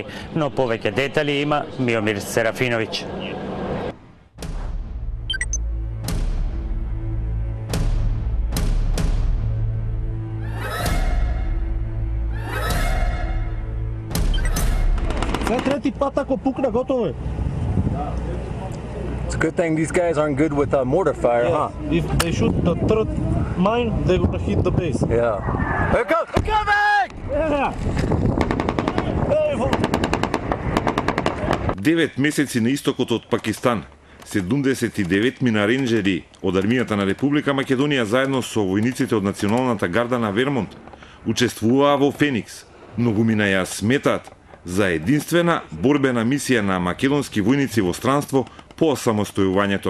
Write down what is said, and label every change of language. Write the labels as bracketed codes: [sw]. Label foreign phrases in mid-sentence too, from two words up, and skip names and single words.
[mk] Но повеќе детали има Миомир Серафиновиќ. Трети пат ако пукне, готово е. [en] It's a good thing these guys aren't good with mortar fire, huh? If they shoot the third mine, they're gonna hit the base. Yeah. Here it goes! They're coming! Yeah. [mk] 9 месеци на истокот од Пакистан, 79 ренџери од армијата на Република Македонија заедно со војниците од Националната гарда на Вермонт учествуваа во Феникс. Многумина ја сметаат за единствена борбена мисија на македонски војници во странство по самостојувањето.